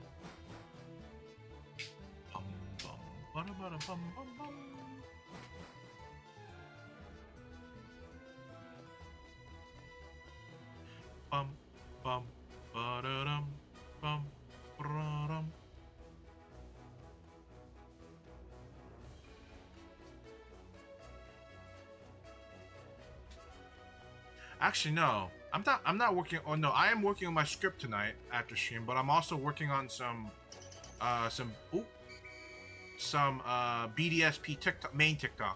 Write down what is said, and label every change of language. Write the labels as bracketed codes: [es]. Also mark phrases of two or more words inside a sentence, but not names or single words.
[en] Bum-bum, ba-da-ba-da-bum-bum-bum. Bum-bum, ba-da-dum, bum, ba-da-dum. Actually, no. I'm not working. Oh no, I am working on my script tonight after stream, but I'm also working on some BDSP TikTok, main TikTok.